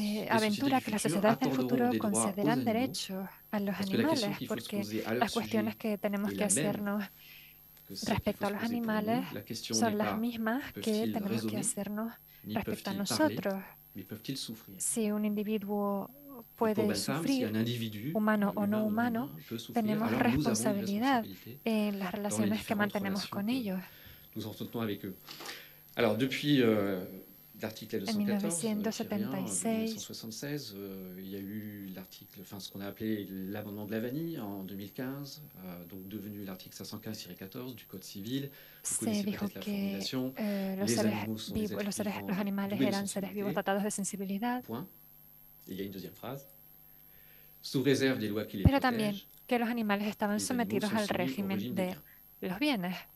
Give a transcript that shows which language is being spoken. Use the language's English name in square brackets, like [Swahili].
[Spanish] aventura que las sociedades del futuro concederán derechos a los animales, porque las cuestiones que tenemos que hacernos respecto a los animales son las mismas que tenemos que hacernos respecto a nosotros. Si un individuo puede sufrir, humano o no humano, tenemos responsabilidad en las relaciones que mantenemos con ellos. [French] Alors, depuis l'article L214, 1976, il y a eu l'article, enfin ce qu'on a appelé l'amendement de Lavagny en 2015, donc devenu l'article 515-14 du Code civil. Vous connaissez peut-être la formulation. Les animaux sont des êtres vivants, [Spanish] los animales eran seres vivos dotados de sensibilidad. [French] Point. Et il y a une deuxième phrase. Sous réserve des lois qui les [Spanish] Pero [French] protègent. [Spanish] también que los animales estaban sometidos al régimen de los bienes.